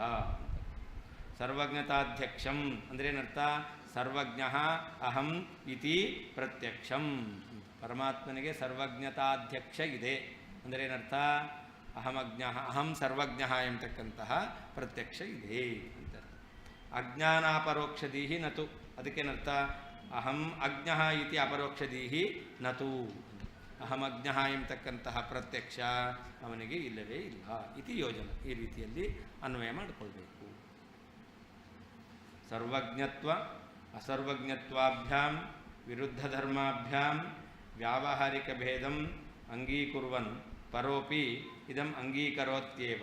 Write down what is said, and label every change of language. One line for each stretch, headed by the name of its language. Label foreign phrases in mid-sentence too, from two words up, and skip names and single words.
Kannada: ಸರ್ವಜ್ಞತಾಧ್ಯಕ್ಷಂ ಅಂದರೆ ಏನರ್ಥ?
Sanskrit: ಸರ್ವಜ್ಞ ಅಹಂ ಇತಿ ಪ್ರತ್ಯಕ್ಷಂ.
Kannada: ಪರಮಾತ್ಮನಿಗೆ ಸರ್ವಜ್ಞತಾಧ್ಯಕ್ಷ ಇದೆ ಅಂದರೆ ಏನರ್ಥ?
Sanskrit: ಅಹಂ ಸರ್ವಜ್ಞ
Kannada: ಎಂಬತಕ್ಕಂತಹ ಪ್ರತ್ಯಕ್ಷ ಇದೆ ಅಂತ.
Sanskrit: ಅಜ್ಞಾನಾಪರೋಕ್ಷದೀಹಿ ನತು, ಅದಕ್ಕೇನರ್ಥ? ಅಹಂ ಅಜ್ಞ ಇತಿ ಅಪರೋಕ್ಷದೀಹಿ ನತು.
Kannada: ಅಹಮಜ್ಞ ಎಂಬತಕ್ಕಂತಹ ಪ್ರತ್ಯಕ್ಷ ಅವನಿಗೆ ಇಲ್ಲವೇ ಇಲ್ಲ ಇತಿ ಯೋಜನೆ. ಈ ರೀತಿಯಲ್ಲಿ ಅನ್ವಯ ಮಾಡಿಕೊಳ್ಬೇಕು.
Sanskrit: ಸರ್ವಜ್ಞತ್ವ ಅಸರ್ವಜ್ಞತ್ವಾಭ್ಯಾಂ ವಿರುದ್ಧ ಧರ್ಮಾಭ್ಯಾಂ ವ್ಯಾವಹಾರಿಕ ಭೇದಂ ಅಂಗೀಕುರ್ವನ್ ಪರೋಪಿ ಇದಂ ಅಂಗೀಕರೋತ್ಯೇವ.